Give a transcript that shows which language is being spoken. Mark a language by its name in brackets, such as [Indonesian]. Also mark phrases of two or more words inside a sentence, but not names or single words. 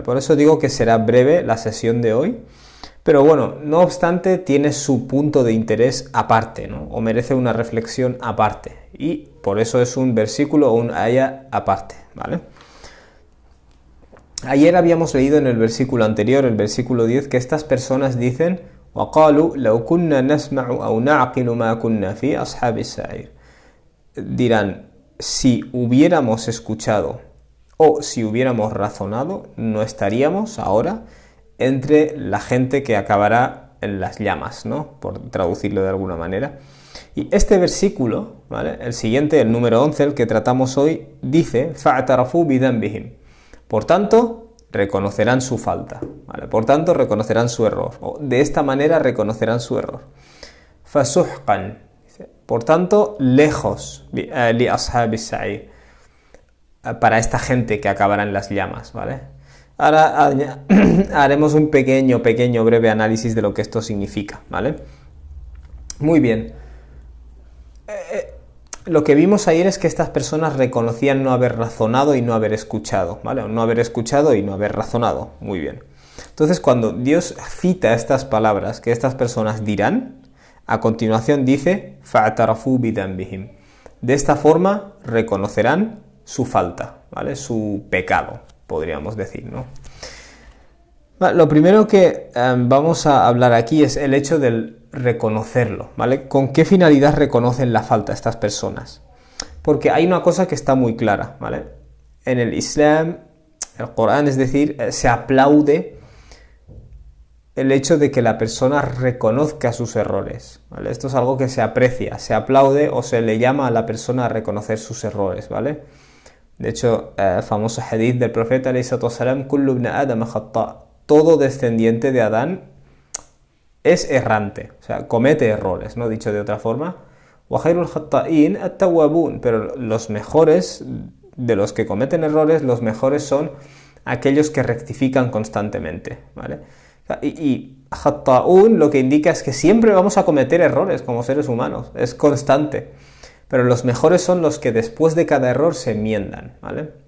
[Spanish] Por eso digo que será breve la sesión de hoy. Pero bueno, no obstante, tiene su punto de interés aparte, ¿no? O merece una reflexión aparte. Y por eso es un versículo o un aya aparte, ¿vale? Ayer habíamos leído en el versículo anterior, el versículo 10, que estas personas dicen [Arabic] وَقَالُوا لَوْ كُنَّا نَسْمَعُ أَوْ نَعْقِلُ مَا كُنَّا فِي أَصْحَابِ السَّعِيرِ. [Spanish] Dirán, si hubiéramos escuchado o si hubiéramos razonado, no estaríamos ahora entre la gente que acabará en las llamas, ¿no? Por traducirlo de alguna manera. Y este versículo, ¿vale? El siguiente, el número 11, el que tratamos hoy, dice [Arabic] فَاعْتَرَفُوا بِذَنْبِهِمْ. [Spanish] Por tanto, reconocerán su falta, ¿vale? Por tanto, reconocerán su error. O de esta manera reconocerán su error. [Arabic] Fasuhqan. [Spanish] Por tanto, lejos [Arabic] لأصحاب السعير, [Spanish] para esta gente que acabará en las llamas, ¿vale? Ahora haremos un pequeño, breve análisis de lo que esto significa, ¿vale? Muy bien. Lo que vimos ayer es que estas personas reconocían no haber razonado y no haber escuchado, ¿vale? O no haber escuchado y no haber razonado. Muy bien. Entonces, cuando Dios cita estas palabras que estas personas dirán, a continuación dice [Arabic] فَاعْتَرَفُوا بِذَنْبِهِمْ. [Spanish] De esta forma reconocerán su falta, ¿vale? Su pecado, podríamos decir, ¿no? Lo primero que vamos a hablar aquí es el hecho del reconocerlo, ¿vale? ¿Con qué finalidad reconocen la falta estas personas? Porque hay una cosa que está muy clara, ¿vale? En el Islam, el Corán, es decir, se aplaude el hecho de que la persona reconozca sus errores, ¿vale? Esto es algo que se aprecia, se aplaude o se le llama a la persona a reconocer sus errores, ¿vale? De hecho, el famoso hadith del profeta, [Arabic] عليه الصلاة والسلام، كل ابن آدم خطاء'. [Spanish] Todo descendiente de Adán es errante, o sea, comete errores, ¿no? Dicho de otra forma. [Arabic] وخير الخطائين التوابون, [Spanish] pero los mejores de los que cometen errores, los mejores son aquellos que rectifican constantemente, ¿vale? Y khatta'un lo que indica es que siempre vamos a cometer errores como seres humanos, es constante. Pero los mejores son los que después de cada error se enmiendan, ¿vale?